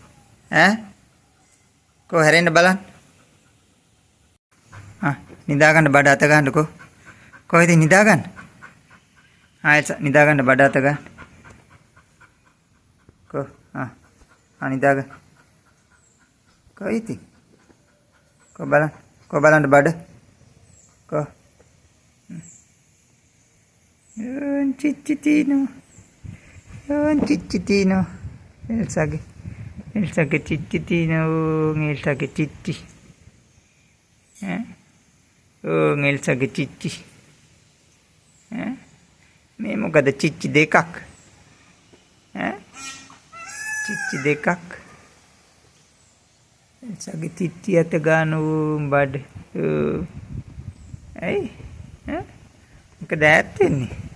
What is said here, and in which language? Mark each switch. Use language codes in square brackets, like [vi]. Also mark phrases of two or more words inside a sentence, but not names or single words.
[si] Ko හැරෙන්න බලන්න. නිදාගන්න බඩ අත ගන්න ko. කොහෙද නිදාගන්න? ආයෙත් නිදාගන්න බඩ අත ගන්න. Ko. නිදාගන්න. කොයිද? Ko බලන්න බඩ. [it] Ko. Ciccitino. Elsa che ciccitino. Elsa che cicci. Elsa che cicci. [si] මේ මොකද චිච්චි දෙකක්. චිච්චි දෙකක්. එල්සාගේ චිච්චි අත ගන්නු බඩ. ඇයි? මොකද ඈත් වෙන්නේ?